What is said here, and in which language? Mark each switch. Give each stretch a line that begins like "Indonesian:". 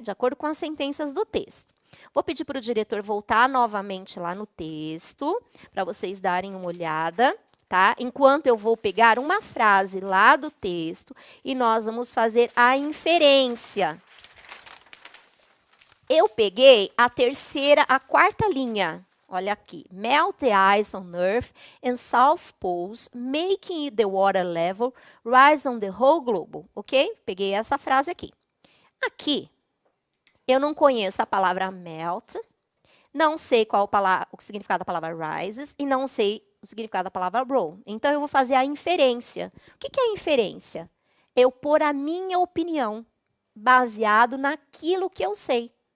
Portuguese: De acordo com as sentenças do texto. Vou pedir para o diretor voltar novamente lá no texto, para vocês darem uma olhada, tá? Enquanto eu vou pegar uma frase lá do texto e nós vamos fazer a inferência. Eu peguei a quarta linha. Olha aqui.
English: Melt the ice on Earth and South Poles, making the water level rise on the whole globe.
Portuguese: Ok? Peguei essa frase aqui. Aqui, eu não conheço a palavra melt, não sei qual o significado da palavra rises e não sei o significado da palavra roll. Então, eu vou fazer a inferência. O que é inferência? Eu pôr a minha opinião baseado naquilo que eu sei.